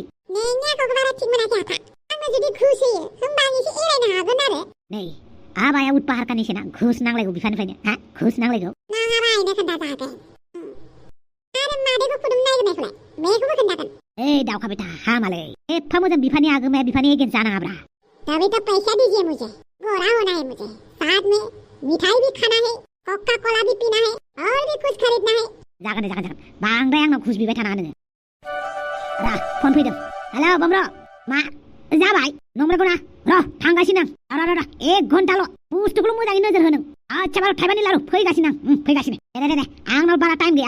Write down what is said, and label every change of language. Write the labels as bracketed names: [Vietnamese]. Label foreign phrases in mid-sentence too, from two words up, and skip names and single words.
[Bodo] नोंनि आखलखौ बारा थिग मोनाखै आफा। आंनो जुदि घुस होयो, होमबा आं एसे एरायनो हागोन आरो। नै, आबाया उतपा हारखानिसोना, घुस नांलायगौ बिफानिफ्रायनो। हा? घुस नांलायगौ। नाङाबा आइनो खोन्था जाहाथे। आरो मादैखौ फुदुंनो नागिरनायखौलाय, बेखौबो खोन्थागोन। ए दावखा बेटा, हामालै। एफा मोजां बिफानि आगोमाया बिफानि एगेन्स्ट जानाङाब्रा। [Hindi] तभी तो पैसा दीजिए मुझे, गोरा होना है मुझे, साथ में मिठाई भी खाना है, कोका कोला भी पीना है, और भी कुछ खरीदना है। [Bodo] जागोन। बांद्राय आंनाव घुस बिबाय थानाङा नोङो। रा, फन फैदों। हेलौ बमर', मा जाबाय? नंमारगौ ना? र' थांगासिनो आं। र' 1 घन्टाल'। बुस्थुखौल' मोजाङै नोजोर हो नों। आच्छा बार' थाइबानि लारु, फैगासिनो आं। फैगासिनो। दे, आंनाव बारा टाइम गैया।